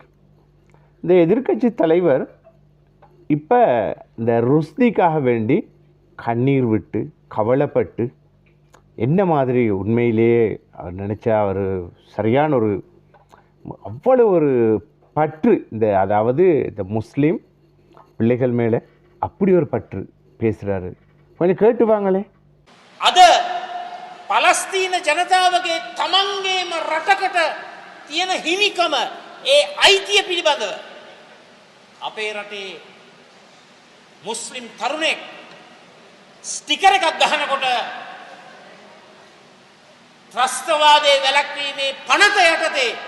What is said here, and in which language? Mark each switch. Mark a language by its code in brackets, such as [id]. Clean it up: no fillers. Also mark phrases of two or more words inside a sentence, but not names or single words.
[ta] இந்த எதிர்க்கட்சி தலைவர் இப்போ இந்த ருஸ்திக்காக வேண்டி கண்ணீர் விட்டு கவலைப்பட்டு என்ன மாதிரி உண்மையிலேயே அவர் நினச்சா அவர் சரியான ஒரு அவ்வளோ ஒரு பற்று அதாவது இந்த முஸ்லீம் பிள்ளைகள் மேலே அப்படி ஒரு பற்று பேசுகிறாரு. கொஞ்சம் கேட்டு வாங்களே. [si] අද පලස්තීන ජනතාවගේ තමන්ගේම රටකට තියෙන හිමිකම ඒ අයිතිය පිළිබඳව අපේ රටේ මුස්ලිම් තරුණෙක් ස්ටිකර් එකක් ගහනකොට ත්‍රස්තවාදයේ වැළැක්වීමේ පනත යටතේ